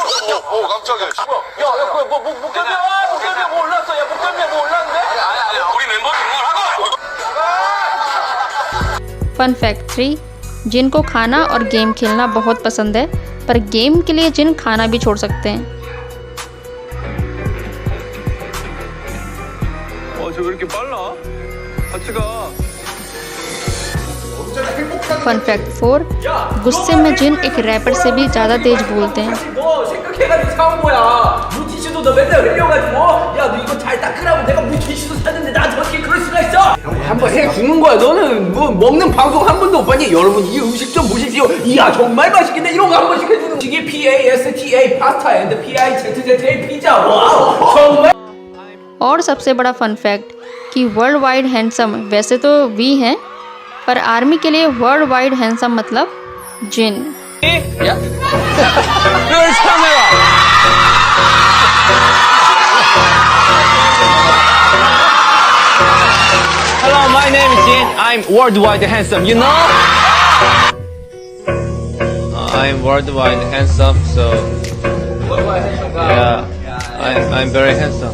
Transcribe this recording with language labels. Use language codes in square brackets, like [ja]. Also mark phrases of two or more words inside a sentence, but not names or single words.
[ko] 깜짝이야. 야, 그거 목견이야 뭐 올랐어. 야, 목견이야 뭐 올랐는데? 아니, 우리 멤버 응원하고. [en] fun fact [hi] 3, जिन को खाना और गेम खेलना बहुत पसंद है, पर गेम के लिए जिन खाना भी छोड़ सकते हैं। [ko] 저 왜 이렇게 빨라? 같이 가. [en] fun fact [hi] 4, गुस्से में जिन एक रैपर से भी ज़्यादा तेज बोलते हैं। [ko] 너 생각해가지고 사온 거야. 물티슈도 너 맨날 흘려가지고 야 너 이거 잘 닦으라고 내가 물티슈도 샀는데 나한테 어떻게 그럴 수가 있어? 한번 해 주는 거야. 너는 뭐 먹는 방송 한 번도 못 봤니? 여러분 이 음식 좀 보십시오. 이야 정말 맛있겠네. 이런 거 한 번씩 해주는 이게 PASTA 파스타 [en] and PIZZA [ko] 피자. 와우 정말. [hi] और सबसे बड़ा [en] fun fact [hi] कि [en] world wide handsome [hi] वैसे तो वी हैं, पर आर्मी के लिए [en] world wide handsome [hi] मतलब जिन। [en] Hello, my name is Jin. I'm worldwide handsome, you know? I'm worldwide handsome, so yeah, I'm very handsome.